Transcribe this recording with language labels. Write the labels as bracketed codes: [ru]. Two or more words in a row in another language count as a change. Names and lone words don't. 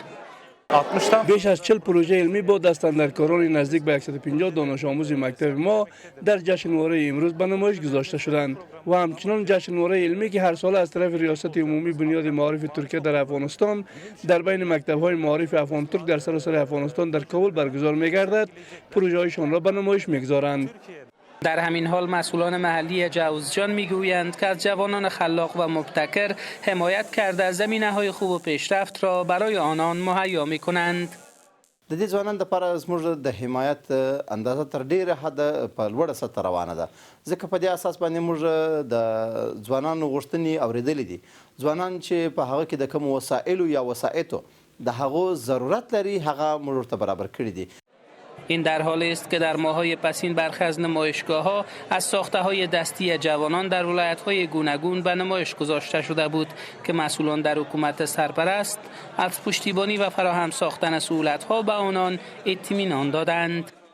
[fa] بیش از 40 پروژه علمی با دستاندرکاران نزدیک به 150 دانش آموز مکتب ما در جشنواره امروز به نمایش گذاشته شدند و همچنان جشنواره علمی که هر سال از طرف ریاست عمومی بنیاد معارف ترکیه در افغانستان در بین مکتب‌های معارف افغان ترک در سراسر افغانستان در کابل برگزار می‌گردد، پروژه‌هایشان را به نمایش می‌گذارند. در همین حال مسئولان محلی جوزجان میگویند که از جوانان خلاق و مبتکر حمایت کرده زمینه‌های خوب و پیشرفت را برای آنان مهیا می‌کنند. [ps] د دې ځوانانو لپاره زموږ د حمایت اندازه تر ډیره حده په لوړه سطح روانه ده، ځکه په دې اساس باندې موږ د ځوانانو غوښتنې اورېدلې دي. ځوانان چې په هغه کې د کوم وسایلو یا وسایطو د هغو ضرورت لري هغه موږ ورته برابر کړي دي. [fa] این در حالی است که در ماه‌های پسین برخی از نمایشگاه‌ها از ساخته‌های دستی جوانان در ولایت‌های گوناگون به نمایش گذاشته شده بود که مسئولان در حکومت سرپرست از پشتیبانی و فراهم ساختن سهولت‌ها به آنان اطمینان دادند.